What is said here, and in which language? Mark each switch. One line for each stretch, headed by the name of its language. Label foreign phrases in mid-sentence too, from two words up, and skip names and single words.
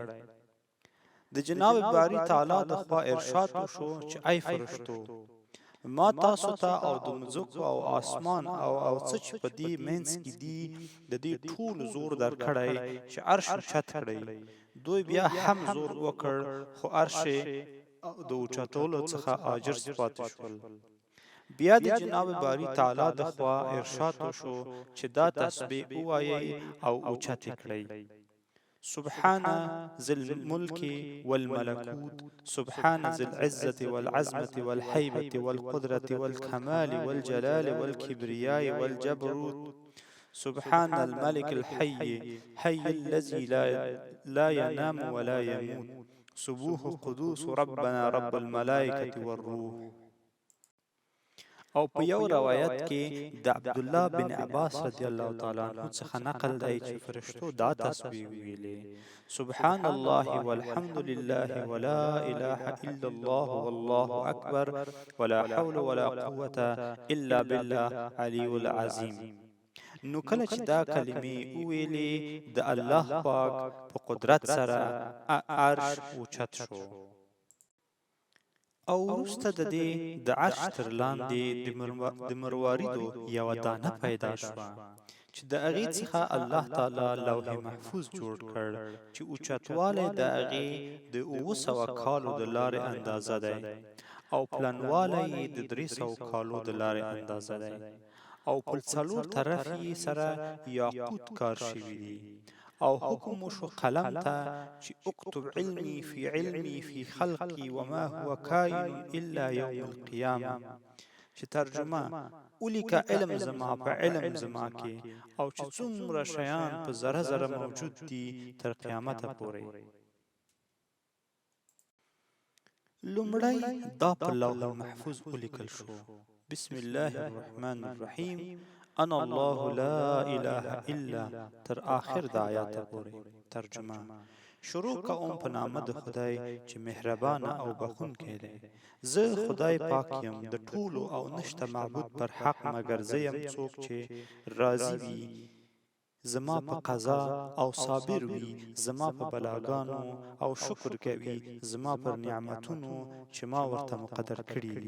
Pashto: د جناب باری تعالی د خوا ارشاد وشو چې ای فرښتو، ما تاسو ته او د مځکو او اسمان او څه چې په دې منځ کې دي د دې ټول زور درکړی چې عرش اوچت کړئ. دوی بیا هم زور وکړ، خو عرش د اوچتولو څخه عاجز پاتې شول. بیا د جناب باری تعالی د خوا ارشاد وشو چې دا تسبیح ووایئ او اوچت کړئ:
Arabic: سبحان ذي الملك والملكوت، سبحان ذي العزة والعظمة والهيبة والقدرة والكمال والجلال والكبرياء والجبروت، سبحان الملك الحي حي الذي لا ينام ولا يموت، سبوح قدوس ربنا رب الملائكة والروح.
Pashto: او په یو روایت کې د عبدالله بن عباس
Arabic: رضی الله تعالی عنہ
Pashto: څخه نقل دی چې فرشتو دا تسبیح ویلې:
Arabic: سبحان الله والحمد لله ولا اله الا الله والله اکبر ولا حول ولا قوة الا بالله العلی العظیم.
Pashto: نو کله چې دا کلمې ویلې، د الله پاک په قدرت سره عرش اوچت شو. او وروسته د دې د عرش تر لاندې د مرواریدو یوه دانه پیدا شوه، چې د هغې څخه الله تعالی لوح محفوظ جوړ کړ، چې اوچتوالی د هغې د 700 کالو د لارې اندازه دی، او پلنوالی یې د 300 کالو د لارې اندازه دی، او په 4 طرف یې سره یاقوت کار شوي دي. او حکم وشو قلم ته چې
Arabic: اکتب علمي فی خلقی وما هو کائن الا یوم القیامه،
Pashto: چې ترجمه ولیکه علم زما په علم زما کې، او چې څومره شیان په ذره ذره موجود دي تر قیامته پورې. لومړی دا په لوح محفوظ ولیکل شو:
Arabic: بسم الله الرحمن الرحیم، انا الله لا اله الا،
Pashto: تر آخر د آیات پورې. ترجمه: شروع کوم په نامه د خدای چې مهربان او بخښونکی دی. زه خدای پاک یم د ټولو، او نشته معبود پر حق مگر زه یم، څوک چې راضي وي زما په قضا او صابر وي زما په بلاګانو، او شکر کوي زما پر نعمتونو چې ما ورته مقدر کړي دي.